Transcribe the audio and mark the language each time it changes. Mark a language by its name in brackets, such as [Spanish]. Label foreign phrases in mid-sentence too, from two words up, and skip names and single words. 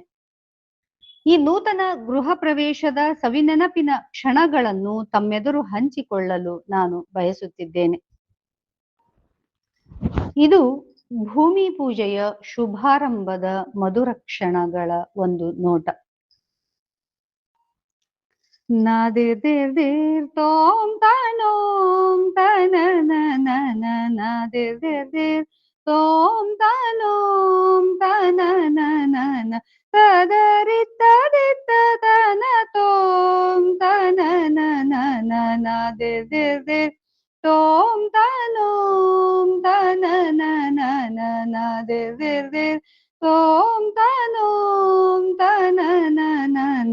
[Kannada] ಈ ನೂತನ ಗೃಹ ಪ್ರವೇಶದ ಸವಿನೆನಪಿನ ಕ್ಷಣಗಳನ್ನು ತಮ್ಮೆದುರು ಹಂಚಿಕೊಳ್ಳಲು ನಾನು ಬಯಸುತ್ತಿದ್ದೇನೆ. ಇದು ಭೂಮಿ ಪೂಜೆಯ ಶುಭಾರಂಭದ ಮಧುರ ಕ್ಷಣಗಳ ಒಂದು ನೋಟ. ನಾದಿರ್ ದಿರ್ ದಿರ್ ತೋಂ ತನೋಂ ತನನನ, ನಾದಿರ್ ದಿರ್ ದಿರ್ ತೋಂ ತನೋಂ ತನನನ, ತದರಿತ್ತದಿತ್ತ ತನ ತೋಂ ತನನನ, ನಾದಿರ್ ದಿರ್ ದಿರ್ ತೋಂ ತನೋಂ ತನನನ, ನಾದಿರ್ ದಿರ್ ದಿರ್ ತೋಂ ತನೋಂ ತನನನ.